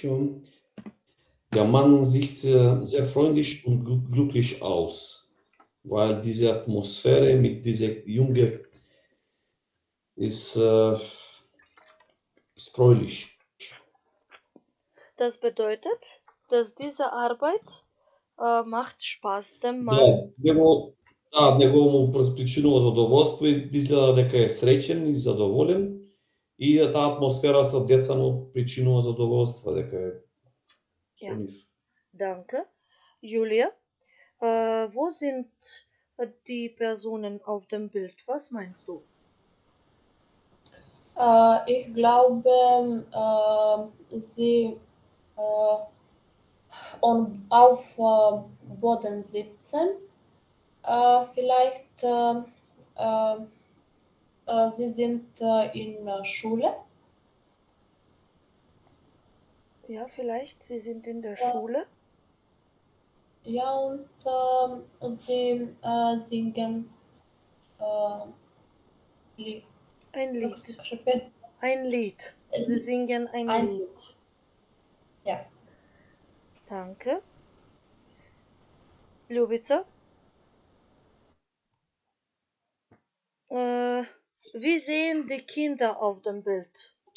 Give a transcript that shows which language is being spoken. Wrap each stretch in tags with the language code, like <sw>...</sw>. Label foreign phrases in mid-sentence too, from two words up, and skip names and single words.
<de>Der Mann sieht sehr freundlich und glücklich aus, weil diese Atmosphäre mit dieser Junge ist, ist fröhlich. Das bedeutet, dass diese Arbeit macht Spaß dem</de> <mk>Да,</mk> <de>Mann.</de> <mk>него му причинува задоволство и изгледа дека е среќен и задоволен и таа атмосфера со деца му причинува задоволство, дека е со</mk> <de>Ja.</de> <mk>нив.</mk> <de>Danke. Julia, wo sind die Personen auf dem Bild? Was meinst du? Ich glaube, sie auf Boden sitzen. Vielleicht sie sind in der Schule. Ja, vielleicht, sie sind in der Ja. Schule. Ja, und sie singen Lied. Ein</de> <mk>Как</mk> <de>Lied.</de> <mk>се каже, песен.</mk> <de>Ein Lied. Sie singen ein Ein Lied. Ja. Danke. Ljubica? Wie sehen die Kinder auf dem Bild?</de>